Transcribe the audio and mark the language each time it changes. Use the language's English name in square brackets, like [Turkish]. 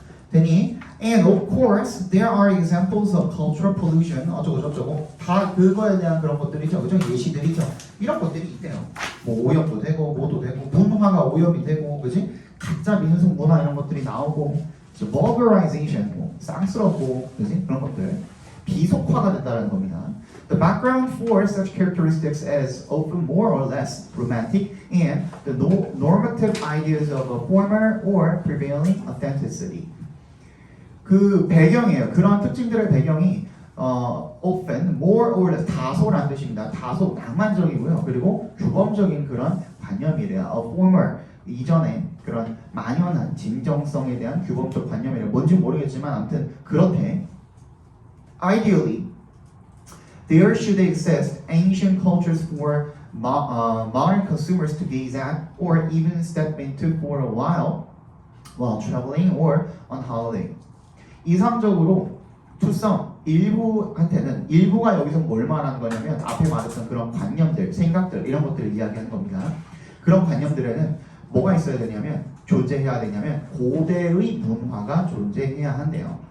[Korean] 되니 [English] and of course there are examples of cultural pollution [Korean] 어쩌고 저쩌고 다 그거에 대한 그런 것들이죠, 그죠? 예시들이죠. 이런 것들이 있대요. 뭐 오염도 되고 뭐도 되고 문화가 오염이 되고, 그지? 가짜 민속 문화 이런 것들이 나오고 vulgarization, 뭐 쌍스럽고, 그지? 그런 것들 비속화가 된다는 겁니다. [English] The background for such characteristics is often more or less romantic and the normative ideas of a former or prevailing authenticity. [Korean] 그 배경이에요. 그런 특징들의 배경이 [English] often, more or less, [Korean] 다소란 뜻입니다. 다소 낭만적이고요. 그리고 규범적인 그런 관념이래요. [English] A former, [Korean] 이전에 그런 만연한 진정성에 대한 규범적 관념이래요. 뭔지 모르겠지만 아무튼 그렇대. [English] Ideally, there should exist ancient cultures for modern consumers to gaze at or even step into for a while traveling or on holiday. [Korean] 이상적으로 투성 일부한테는, 일부가 여기서 뭘 말하는 거냐면 앞에 말했던 그런 관념들, 생각들 이런 것들을 이야기하는 겁니다. 그런 관념들에는 뭐가 있어야 되냐면, 존재해야 되냐면 고대의 문화가 존재해야 한대요.